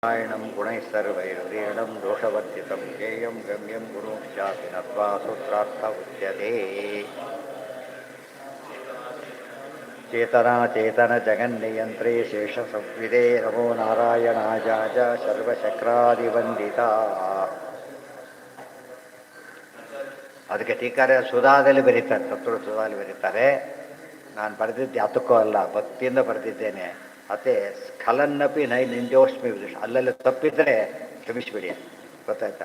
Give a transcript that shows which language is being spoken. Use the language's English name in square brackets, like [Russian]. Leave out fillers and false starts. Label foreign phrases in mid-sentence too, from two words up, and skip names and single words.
[Sanskrit] नारायणं गुणैः सर्वैर्वीर्णं दोषवर्जितं ज्ञेयं गम्यं गुरुश्चापि नत्वा सूत्रार्थ उच्यते चेतनाचेतनजगन्नियन्त्रे शेषसंविदे नमो नारायणाय सर्वशक्रादिवन्दिता [Kannada] ಅದಕ್ಕೆ ಟೀಕಾರ ಸುಧಾದಲ್ಲಿ ಬರೀತಾರೆ ತತ್ವ ಸುಧಾದಲ್ಲಿ ಬರೀತಾರೆ. ನಾನು ಬರೆದಿದ್ದು ಯಾತಕ್ಕೂ ಅಲ್ಲ, ಭಕ್ತಿಯಿಂದ ಬರೆದಿದ್ದೇನೆ. ಅದೇ [Sanskrit] ಸ್ಖಲನ್ನಪಿ ನಿಂದೋಷ್ಮಿ ವಿದುಷ, [Kannada] ಅಲ್ಲೆಲ್ಲ ತಪ್ಪಿದ್ದರೆ ಕ್ಷಮಿಸಿಬಿಡಿ, ಗೊತ್ತಾಯ್ತಾ?